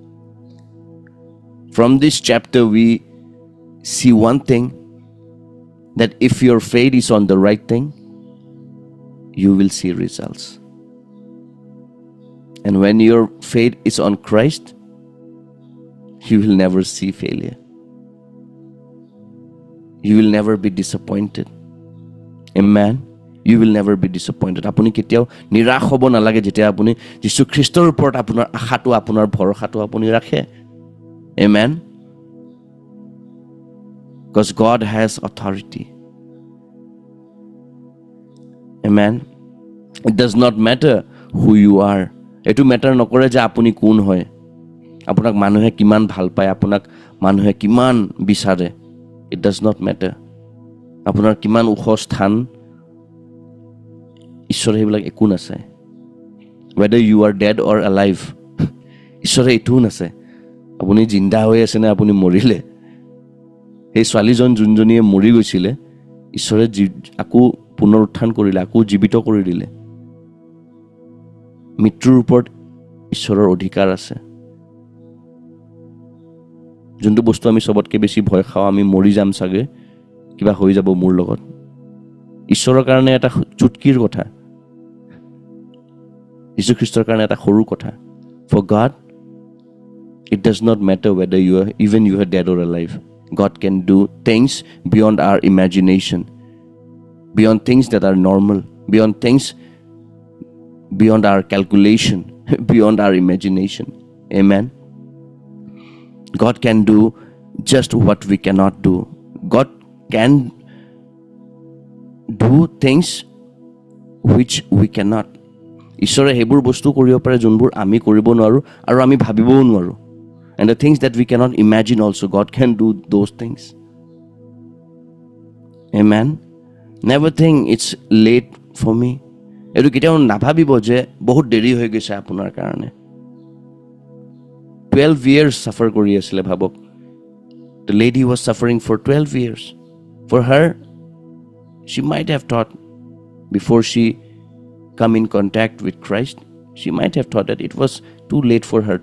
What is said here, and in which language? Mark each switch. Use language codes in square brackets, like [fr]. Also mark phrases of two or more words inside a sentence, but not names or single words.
[en] From this chapter we see one thing, that if your faith is on the right thing, you will see results. And when your faith is on Christ, you will never see failure. You will never be disappointed. Amen. You will never be disappointed. [as] আপুনি কেতিয়াও নিৰাশ হ'ব নালাগে যেতিয়া আপুনি Jisu Christor ওপৰত আপোনাৰ আস্থাত আপোনাৰ ভৰসাত আপুনি ৰাখে. [en] Amen. Because God has authority. Amen. It does not matter who you are. [as] এইটো matter নকৰে যে আপুনি কোন হয়. আপোনাক মানুহে কিমান ভাল পায়, আপোনাক মানুহে কিমান বিচাৰে. [en] It does not matter. [as] আপোনাৰ কিমান উচ্চ স্থান, ঈশ্বৰে হেবিলাক একুন আছে. [en] Whether you are dead or alive, [as] ঈশ্বৰে এটুন আছে. আপুনি জিন্দা হয় আছে না আপুনি মৰিলে. এই ছোৱালীজনী যিজনীয়ে মৰি গৈছিল, ঈশ্বৰে আকৌ পুনৰুত্থান কৰিলে, আকৌ জীৱিত কৰি দিলে। মৃত্যুৰ ওপৰত ঈশ্বৰৰ অধিকাৰ আছে। যোনটো বস্তু আমি সবতকে বেছি ভয় খাওঁ, আমি মৰি যাম চাগে, কিবা হৈ যাব মোৰ লগত, ঈশ্বৰৰ কাৰণে এটা চুটকিৰ কথা, যীশু খ্ৰীষ্টৰ কাৰণে এটা সৰু কথা। [en] For God, it does not matter whether you are dead or alive. God can do things beyond our imagination, beyond things that are normal, beyond things, beyond our calculation, beyond our imagination. Amen. God can do just what we cannot do. God can do things which we cannot. [as] ঈশ্বৰে হেবোৰ বস্তু কৰিব পাৰে যোনবোৰ আমি কৰিব নোৱাৰো আৰু আমি ভাবিবও নোৱাৰো. [en] And the things that we cannot imagine also, God can do those things. Amen. Never think it's late for me. [as] এইটো কেতিয়াও নাভাবিব যে বহুত দেৰি হৈ গৈছে আপোনাৰ কাৰণে. 12 [en] years suffer [as] কৰি আছিল ভাবক. [en] The lady was suffering for 12 years. For her, she might have thought, before she come in contact with Christ, she might have thought that it was too late for her.